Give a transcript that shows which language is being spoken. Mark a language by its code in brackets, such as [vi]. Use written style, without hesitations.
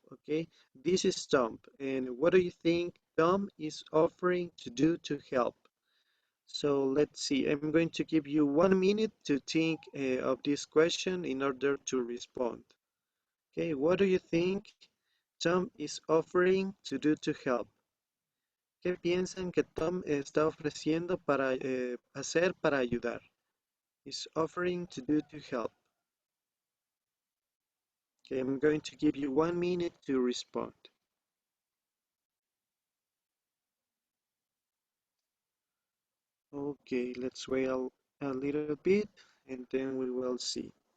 [en] Okay, this is Thumb, and what do you think Thumb is offering to do to help? So let's see. I'm going to give you 1 minute to think of this question in order to respond. Okay, what do you think Tom is offering to do to help? [es] ¿Qué piensan que Tom está ofreciendo para hacer para ayudar? [en] Is offering to do to help. Okay, I'm going to give you 1 minute to respond. Okay, let's wait a little bit and then we will see.